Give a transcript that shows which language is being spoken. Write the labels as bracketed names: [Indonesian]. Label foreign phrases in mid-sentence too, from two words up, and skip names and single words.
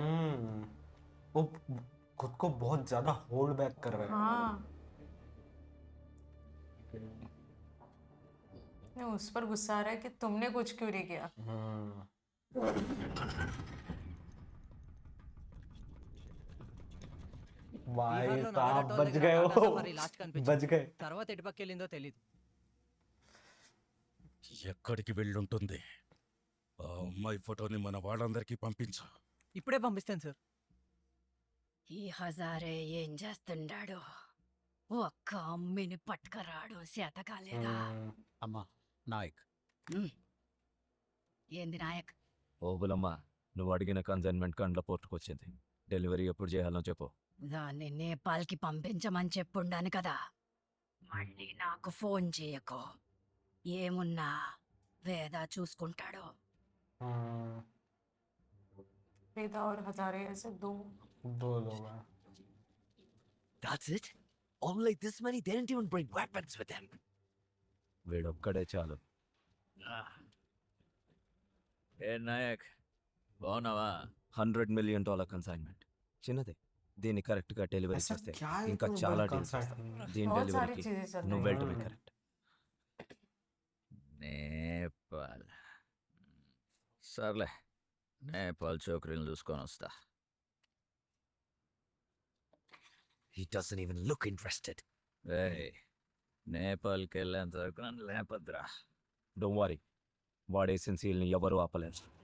[Hindi] वो खुद को बहुत ज्यादा होल्ड बैक कर रहे हैं। हाँ, नहीं, उस पर गुस्सा आ रहा है कि तुमने कुछ क्यों नहीं किया। भाई [Telugu] బీహార్లో [Hindi] साहब [Telugu] నాగడ టోల్ [Hindi] बच [Telugu] దగ్గర [Hindi] गए [Telugu] టాటా [Hindi] वो, [Telugu] సఫారీ లాస్ట్ కనిపించింది. [Hindi] बच गए। [Telugu] తర్వాత ఎటు పక్క వెళ్ళిందో తెలీదు. ఎక్కడికి వెళ్ళుంటుంది? ఆ అమ్మాయి ఫోటోని మన వాళ్ళందరికీ పంపించు. ఇప్పుడే పంపిస్తాను సార్. ఈ హజారే ఏం చేస్తుండాడు? ఒక్క అమ్మిని పట్టుకరాడు చేతకాలేదా? అమ్మా నాయక్, ఏంది నాయక్? ఓబులమ్మ, నువ్వు అడిగిన కన్సైన్మెంట్ కండ్ల పోర్టుకొచ్చింది. డెలివరీ ఎప్పుడు చేయాలో చెప్పు. దాన్ని నేపాల్కి పంపించమని చెప్పుండాను కదా. మళ్ళీ నాకు ఫోన్ చేయకు. ఏమున్నా వేద చూసుకుంటాడు. [Hindi] वेदा और हजारे ऐसे दो दो लोग हैं। [English] That's it? Only this many? They didn't even bring weapons with them. [Telugu] వీడొక్కడే చాలు. ఏ నాయక్, బాగున్నావా? $100 million కన్సైన్మెంట్. చిన్నదే. దీన్ని కరెక్ట్ గా డెలివరీ [Hindi] ऐसा [Telugu] చేస్తే [Hindi] क्या है [Telugu] ఇంకా [Hindi] इतना [Telugu] చాలా [Hindi] बड़ा [Telugu] డీల్స్ [Hindi] concept? [Telugu] వస్తాయి. దీని [Hindi] बहुत सारी [Telugu] డెలివరీకి [Hindi] चीजें चल [Telugu] నువ్వు [Hindi] रही [Telugu] వెళ్ళటమే [Hindi] हैं। [Telugu] కరెక్ట్. నేపాల్, సర్లే, నేపాల్ చోకరీని చూసుకొని వస్తా. [English] He doesn't even look interested. [Telugu] Hey, నేపాల్కి వెళ్ళేంత వరకు నన్ను లేపద్రా. [English] don't worry, [Telugu] వాడేసిన సీల్ని ఎవరు ఆపలేరు.